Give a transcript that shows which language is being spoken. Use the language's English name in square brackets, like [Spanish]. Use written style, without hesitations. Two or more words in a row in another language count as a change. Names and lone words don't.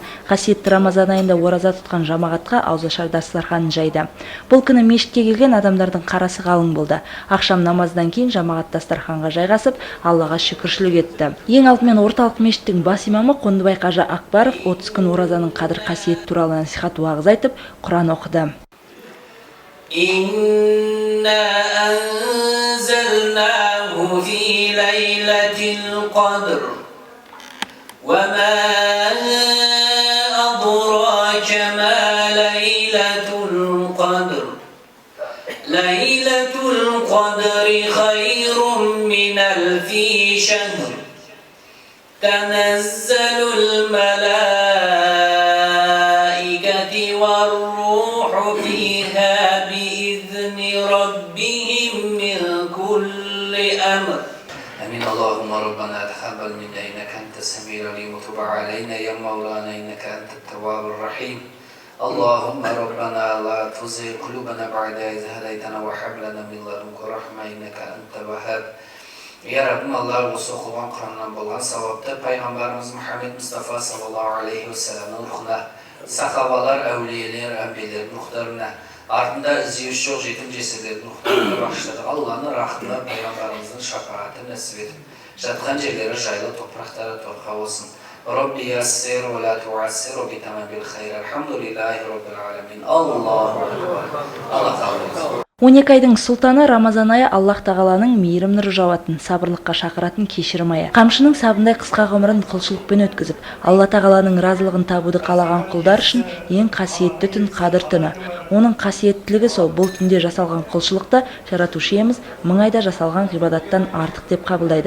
[Kazakh] Қасиетті Рамазан айында ораза тұтқан жамағатқа ауызашар дастарханын жайды. Бұл күні мешітке келген адамдардың қарасы қалың болды. Ақшам намаздан кейін жамағат дастарханға жайғасып, Аллаға шүкіршілік етті. Ең алдымен орталық мешіттің бас имамы Қондыбай қажы Акбаров 30 күн оразаның қадір қасиет туралы насихат уағыз айтып, Құран оқыды. [Arabic] إنا أنزلناه في ليلة القدر وما أدراك ما ليلة القدر ليلة القدر خير من ألف شهر تنزل الملائكة والروح فيها بإذن ربهم من كل أمر. آمين. اللهم ربنا تقبل منا إنك أنت السميع العليم وتب علينا يا مولانا إنك أنت التواب الرحيم. اللهم ربنا لا تزغ قلوبنا بعد إذ هديتنا وهب لنا من لدنك رحمة إنك أنت الوهاب. [Kazakh] Ya Rabbim, Allah осы оқылған Құраннан болған сауапты пайғамбарымыз Мұхаммед Мұстафа [Arabic] صلى الله عليه وسلم [Kazakh] рухына, сахабалар, әулиелер, әмбиелердің рухтарына, артында іздеуіш жоқ жетім жесірлердің рухтарына бағыштадық. Алланың рахымы пайғамбарымыздың шапағаты нәсіп етіп, жатқан жерлері жайлы, топырақтары торқа болсын. [Arabic] ربي يسر ولا تعسر بتمام الخير الحمد لله رب العالمين الله أكبر الله تعالى. [Kazakh] 12 айдың сұлтаны Рамазан айы Аллах тағаланың мейірім нұры жауатын, сабырлыққа шақыратын кешірім айы. Қамшының сабындай қысқа ғұмырын құлшылықпен өткізіп, Алла тағаланың разылығын табуды қалаған құлдар үшін ең қасиетті түн Қадыр түні. Оның қасиеттілігі сол, бұл түнде жасалған құлшылықты жаратушы иеміз 1000 айда жасалған ғибадаттан артық деп қабылдайды.